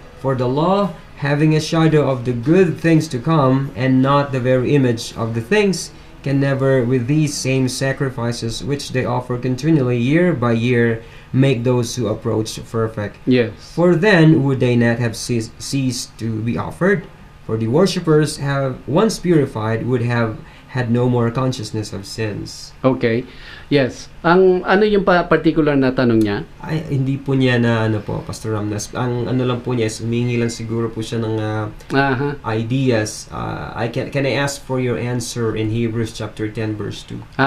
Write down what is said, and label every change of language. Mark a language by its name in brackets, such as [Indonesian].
[English] For the law, having a shadow of the good things to come, and not the very image of the things, can never, with these same sacrifices which they offer continually year by year, make those who approach perfect. Yes. For then would they not have ceased to be offered? For the worshippers have once purified would have had no more consciousness of sins. Okay. Yes. [Filipino] Ang ano yung particular na tanong niya? Ay, hindi po niya na Pastor Ramnas. Ang ano lang po niya is humingi lang siguro po siya ng ideas. [English] Can I ask for your answer in Hebrews chapter 10 verse 2?